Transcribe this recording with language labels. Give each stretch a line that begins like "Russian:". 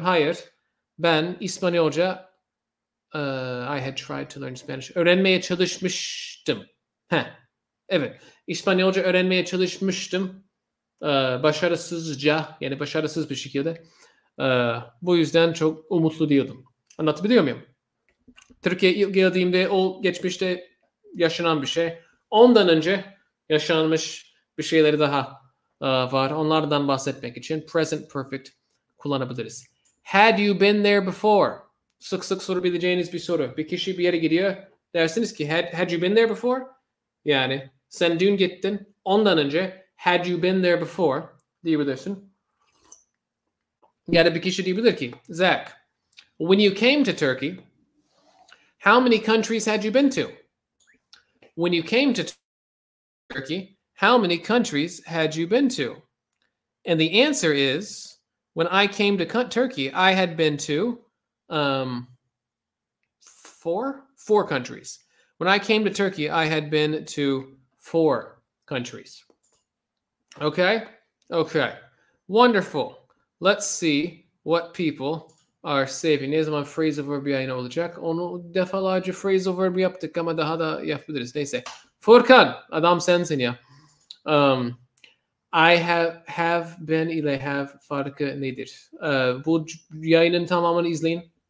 Turkish: Hayır, ben İspanyolca
English: I had tried to learn Spanish.
Turkish: Öğrenmeye çalışmıştım. Evet, İspanyolca öğrenmeye çalışmıştım. Başarısızca, yani başarısız bir şekilde. Bu yüzden çok umutlu değildim. Anlatabiliyor muyum? Türkiye'ye ilk geldiğimde o geçmişte yaşanan bir şey. Ondan önce yaşanmış bir şeyleri daha var. Onlardan bahsetmek için present perfect kullanabiliriz.
English: Had you been there before?
Turkish: Sık sık sorabileceğiniz bir soru. Bir kişi bir yere gidiyor. Dersiniz ki
English: had you been there before?
Turkish: Yani sen dün gittin. Ondan önce
English: had you been there before
Turkish: diyebilirsin. Ya da bir kişi diyebilir ki Zach,
English: when you came to Turkey, How many countries had you been to? When you came to Turkey, how many countries had you been to? And the answer is, when I came to Turkey, I had been to four countries. When I came to Turkey, I had been to 4 countries. Okay? Okay. Wonderful. Let's see what people are saving.
Turkish: Ne zaman phrasal verb yayını olacak? Onu defalarca phrasal verb yaptık ama daha da yapabiliriz. Neyse. Furkan, adam sensin ya.
English: I have been
Turkish: ile have farkı nedir? Bu yayının tamamını izleyin.